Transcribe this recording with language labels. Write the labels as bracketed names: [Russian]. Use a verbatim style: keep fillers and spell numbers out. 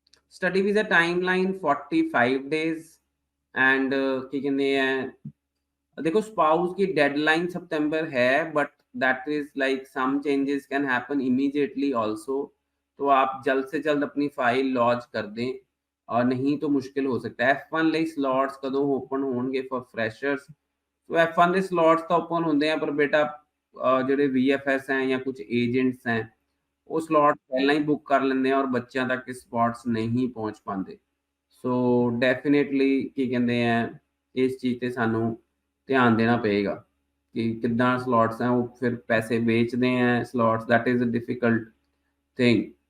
[English] study visa timeline forty-five days and [Punjabi] ਕੀ ਕਹਿੰਦੇ ਆ ਦੇਖੋ [English] Spouse ਕੀ deadline ਸਤੰਬਰ ਹੈ, but that is like some changes can happen immediately also. [Hindi] तो आप जल्द से जल्द अपनी फाइल लॉन्च कर दें और नहीं तो मुश्किल हो सकता है। [Punjabi] F one ਲਈ ਸਲੋਟਸ ਕਦੋਂ ਓਪਨ ਹੋਣਗੇ for freshers? So F one ਦੇ ਸਲੋਟਸ ਤਾਂ ਓਪਨ ਹੁੰਦੇ ਆ, ਪਰ ਬੇਟਾ ਜਿਹੜੇ V F S ਹੈ ਜਾਂ ਕੁਝ ਏਜੰਟਸ ਹੈ ਉਹ ਸਲੋਟ ਪਹਿਲਾਂ ਹੀ ਬੁੱਕ ਕਰ ਲੈਂਦੇ ਆ ਔਰ ਬੱਚਿਆਂ ਤੱਕ ਸਪੋਟਸ ਨਹੀਂ ਪਹੁੰਚ ਪਾਉਂਦੇ। ਸੋ ਡੈਫੀਨੇਟਲੀ ਕੀ ਕਹਿੰਦੇ ਆ ਇਸ ਚੀਜ਼ ਤੇ ਸਾਨੂੰ ਧਿਆਨ ਦੇਣਾ ਪਏਗਾ ਕਿ ਕਿੱਦਾਂ ਸਲੋਟਸ ਹੈ, ਉਹ ਫਿਰ ਪੈਸੇ ਵੇਚਦੇ ਹੈ slots, [English] That is a difficult thing.